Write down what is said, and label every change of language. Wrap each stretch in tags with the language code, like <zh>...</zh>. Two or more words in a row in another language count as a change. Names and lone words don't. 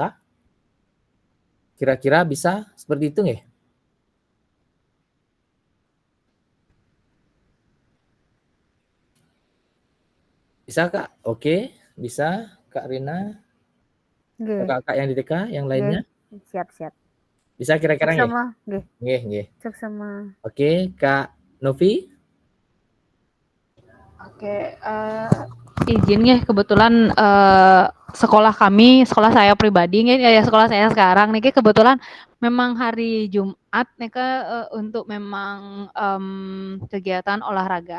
<id>Kira-kira bisa seperti itu nggih? Bisa Kak? Oke, bisa Kak Rina. Kakak-kakak yang di TK yang lainnya? Siap. Bisa kira-kira nggih? Semua, nggih. Nggih. Cek semua. Oke, Kak Novi. Oke, izin ya kebetulan sekolah saya pribadi ya sekolah saya sekarang nih kebetulan memang hari Jumat nih untuk memang kegiatan olahraga.</id>